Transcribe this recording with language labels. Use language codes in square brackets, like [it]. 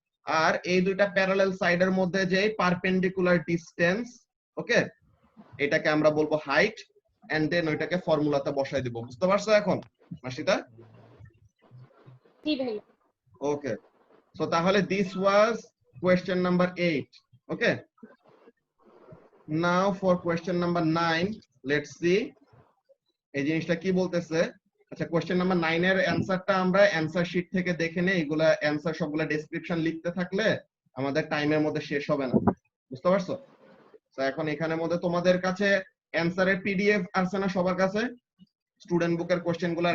[bn] আর এই দুইটা প্যারালেল সাইডের মধ্যে যে পারপেন্ডিকুলার ডিসটেন্স, ওকে, এটাকে আমরা বলবো হাইট, এন্ড দেন ওইটাকে ফর্মুলাতে বসাই দিব। বুঝতে পারছো এখন নাশিতা? জি ভাইয়া। [en] Okay, so তাহলে this was question number 8, okay. Now for question number 9, let's see [bn] এই জিনিসটা কি বলতেছে। আচ্ছা, কোশ্চেন নাম্বার 9 এর অ্যানসারটা আমরা অ্যানসার শীট থেকে দেখে নেই। এগুলা অ্যানসার সবগুলা ডেসক্রিপশন লিখতে থাকলে আমাদের টাইমের মধ্যে শেষ হবে না। বুঝতে পারছো? তো এখন এখানের মধ্যে তোমাদের কাছে অ্যানসারের পিডিএফ আছে না সবার কাছে? স্টুডেন্ট বুকের কোশ্চেন গুলার